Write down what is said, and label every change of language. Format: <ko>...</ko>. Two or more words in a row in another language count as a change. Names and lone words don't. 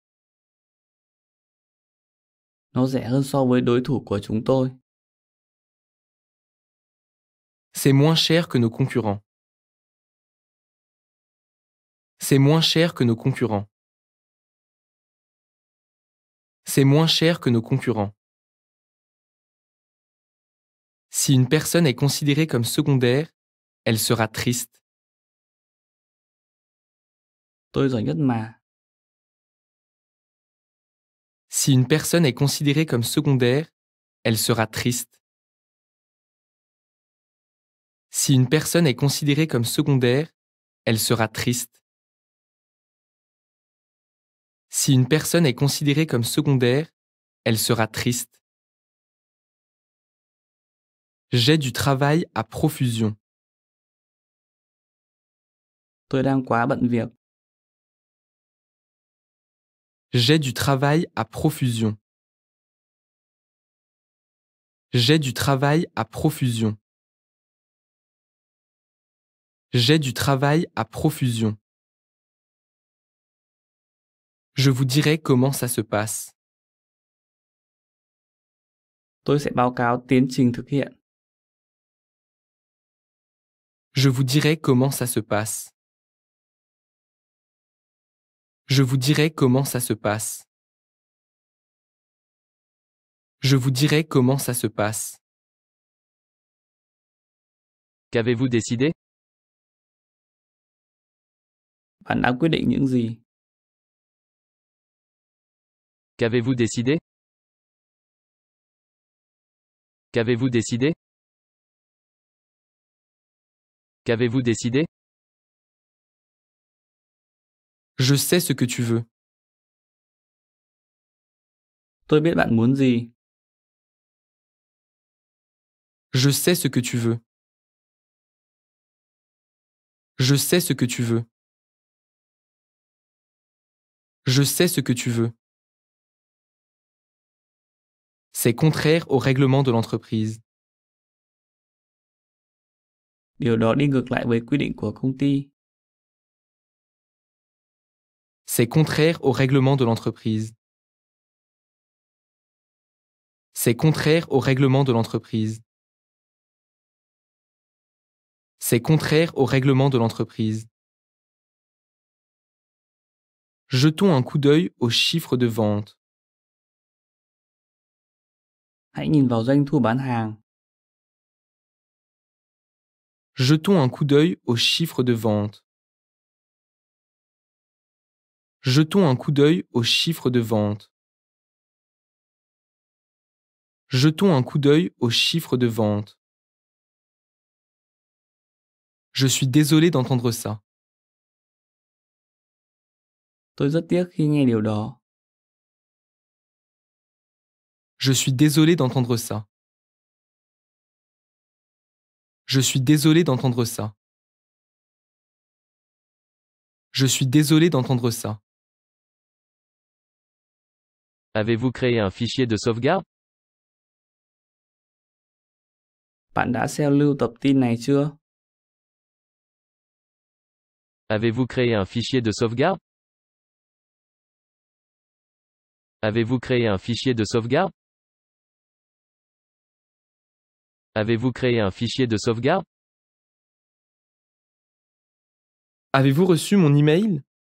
<vi>Nó rẻ hơn so với đối thủ của chúng tôi.</vi> <fr>C'est moins cher que nos concurrents. C'est moins cher que nos concurrents. C'est moins cher que nos concurrents. Si une personne est considérée comme secondaire, elle sera triste.</fr> <vi>Tôi giỏi nhất mà.</vi> <fr>Si une personne est considérée comme secondaire, elle sera triste. Si une personne est considérée comme secondaire, elle sera triste. Si une personne est considérée comme secondaire, elle sera triste. J'ai du travail à profusion.</fr> <vi>Tôi đang quá bận việc.</vi> <fr>J'ai du travail à profusion. J'ai du travail à profusion. J'ai du travail à profusion. Je vous dirai comment ça se passe.</fr> <vi>Tôi sẽ báo cáo tiến trình thực hiện.</vi> <fr>Je vous dirai comment ça se passe. Je vous dirai comment ça se passe. Je vous dirai comment ça se passe. Qu'avez-vous décidé?</fr> <vi>Bạn đã quyết định những gì?</vi> <fr>Qu'avez-vous décidé? Qu'avez-vous décidé? Qu'avez-vous décidé? Je sais ce que tu veux.</fr> <vi>Tôi biết bạn muốn gì.</vi> <fr>Je sais ce que tu veux. Je sais ce que tu veux. Je sais ce que tu veux. C'est contraire au règlement de l'entreprise.</fr> <vi>Điều đó đi ngược lại với quy định của công ty.</vi> <fr>C'est contraire au règlement de l'entreprise. C'est contraire au règlement de l'entreprise. C'est contraire au règlement de l'entreprise. Jetons un coup d'œil aux chiffres de vente.</fr> <vi>Hãy nhìn vào doanh thu bán hàng.</vi> <fr>Jetons un coup d'œil aux chiffres de vente. Jetons un coup d'œil aux chiffres de vente. Jetons un coup d'œil aux chiffres de vente. Je suis désolé d'entendre ça.</fr> <vi>Tôi rất tiếc khi nghe điều đó.</vi> <fr>Je suis désolé d'entendre ça. Je suis désolé d'entendre ça. Je suis désolé d'entendre ça. Avez-vous créé un fichier de sauvegarde?</fr> <vi>Bạn đã xem lưu tập tin này chưa?</vi> <fr>Avez-vous créé un fichier de sauvegarde? Avez-vous créé un fichier de sauvegarde? Avez-vous créé un fichier de sauvegarde? Avez-vous reçu mon email?</fr>